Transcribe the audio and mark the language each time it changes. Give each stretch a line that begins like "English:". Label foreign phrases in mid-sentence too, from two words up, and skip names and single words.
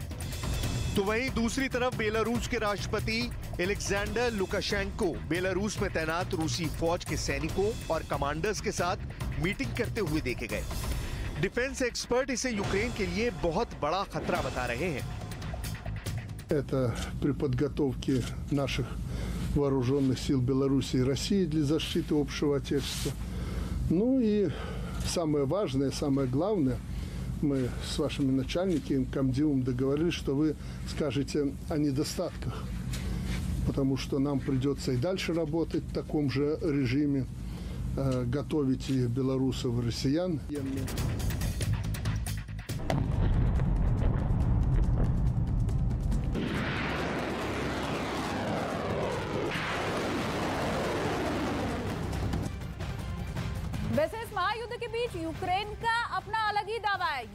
Hindi: तो वहीं दूसरी तरफ बेलारूस के राष्ट्रपति एलेक्जेंडर लुकाशेंको बेलारूस में तैनात रूसी फौज के सैनिकों और कमांडर्स के साथ मीटिंग करते हुए देखे गए।
English: defence expert
Hindi: इसे यूक्रेन के लिए बहुत बड़ा खतरा बता रहे हैं।
Russian: Это при подготовке наших вооруженных сил Беларуси и России для защиты общего отечества. Ну и самое важное, самое главное, мы с вашими начальниками, комдивом договорились, что вы скажете о недостатках, потому что нам придется и дальше работать в таком же режиме, готовить и белорусов, и россиян.
Hindi: वैसे इस महायुद्ध के बीच यूक्रेन का अपना अलग ही दावा है।